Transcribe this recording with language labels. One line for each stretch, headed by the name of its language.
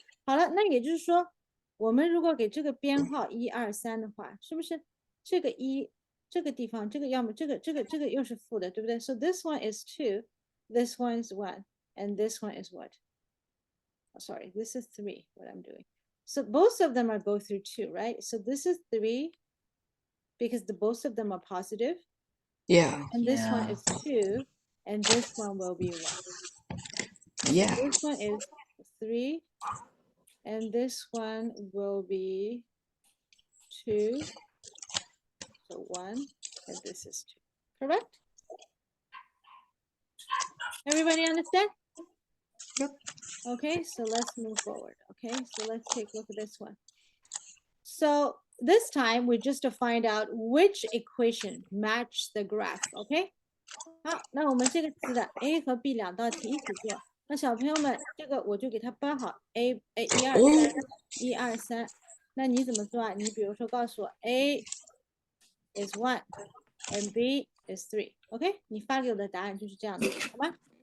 Chinese: 好了，那也就是说，我们如果给这个编号1、2、3的话，是不是这个1这个地方，这个要么这个又是负的，对不对？
English: So this one is 2, this one is 1, and this one is what? Oh, sorry, this is 3, what I'm doing. So both of them are go through 2, right? So this is 3, because both of them are positive. Yeah. And this one Yeah. is 2, and this one will be 1. Yeah. This one is 3. And this one will be 2. So 1, and this is 2. Correct? Everybody understand? Yep. Okay, so let's move forward. Okay, so let's take a look at this one. So this time we just to find out which equation match the graph. Okay?
Chinese: 好，那我们这个次的 A 和 B 两道题一起做。那小朋友们，这个我就给它标好 A 1 2 3 1 2 3。那你怎么做啊？你比如说告诉我
English: A is 1 and B is 3。
Chinese: OK， 你发给我的答案就是这样的，好吗？